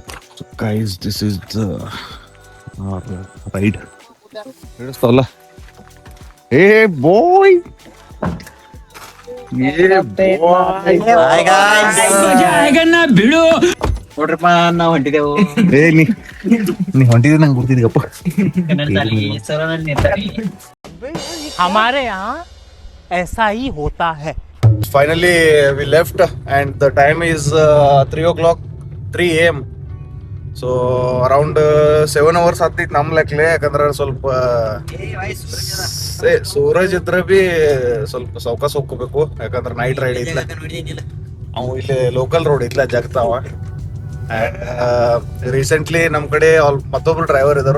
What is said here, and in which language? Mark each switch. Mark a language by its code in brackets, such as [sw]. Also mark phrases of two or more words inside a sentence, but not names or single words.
[en] guys, this is the ride. [kn] ಹಿಡಿಸ್ತಾವಲ್ಲ. ಏ ಬಾಯ್, ಬಿಡು ನೋಡ್ರಪ್ಪ, ನಾವ್ ಹೊಂಟಿದೆವು. ಏ ನೀ ಹೊಂಟಿದ್ರೆ ನಂಗೆ ಗೊತ್ತಿದ್ದೀಗಪ್ಪ. [hi] हमारे यहाँ ऐसा ही होता है. [en] Finally we left and the time is 3 o'clock, 3 AM. So around 7 hours [kn] ಆಗ್ತೈತಿ ನಮ್ಮ ಲೆಕ್ಕಲೆ. ಯಾಕಂದ್ರೆ ಸ್ವಲ್ಪ ಸೂರಜ್ ಇದ್ರೆ ಬಿ ಸ್ವಲ್ಪ ಸೌಕಾಸ ಹೋಗ್ಕೋಬೇಕು, ಯಾಕಂದ್ರೆ [en] night ride [kn] ಐತ್ಲ. ಅವು ಇಲ್ಲಿ [en] local road [kn] ಐತ್ಲ, ಜಗ್ತಾವ. [en] and recently [kn] ನಮ್ಮ ಕಡೆ ಮತ್ತೊಬ್ರು ಡ್ರೈವರ್ ಇದಾರು.